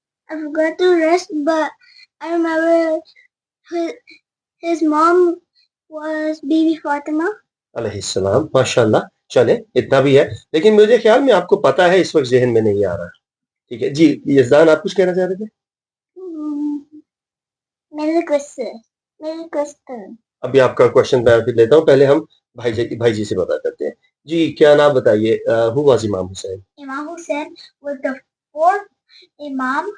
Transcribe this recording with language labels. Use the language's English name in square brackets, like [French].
[English] I forgot the rest, but I remember his mom was Bibi Fatima. [Hindi] अलैहिस्सलाम, माशाल्लाह। चले, इतना भी है, लेकिन मुझे ख्याल में आपको पता है, इस वक्त जहन में नहीं आ रहा। ठीक है जी, यज़दान आप कुछ कहना चाह रहे थे? मेरे क्वेश्चन अभी आपका क्वेश्चन मैं फिर लेता हूँ, पहले हम भाई जी से पता करते हैं। जी, क्या नाम बताइए, [English] Who was Imam Hussein? Imam Hussein was the fourth Imam,